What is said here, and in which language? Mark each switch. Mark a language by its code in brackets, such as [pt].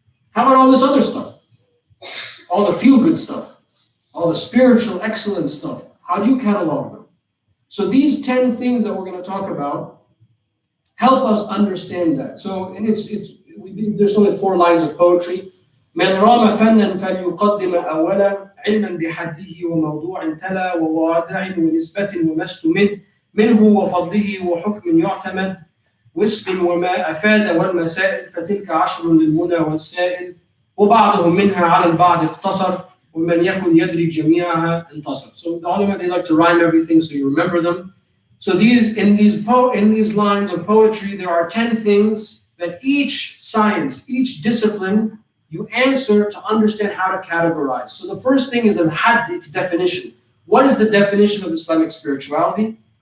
[en] How about all this other stuff? All the feel-good stuff, all the spiritual excellence stuff. How do you catalog them? So these 10 things that we're going to talk about help us understand that. So, and there's only 4 lines of poetry. [ar] من رام فنا فليقدم أولا علما بحده وموضوع تلا ووضع ونسبة ومستمد منه وفضله وحكم يعتمد واسم وما أفاد والمسائل فتلك 10 للمنى والسائل وبعضهم منها على البعض اقتصر ومن يكن يدري جميعها انتصر. [en] So the ulama, they like to rhyme everything so you remember them. So in these lines of poetry, there are 10 things that each science, each discipline, you answer to understand how to categorize. So the first thing is al-hadd, its definition. What is the definition of Islamic spirituality?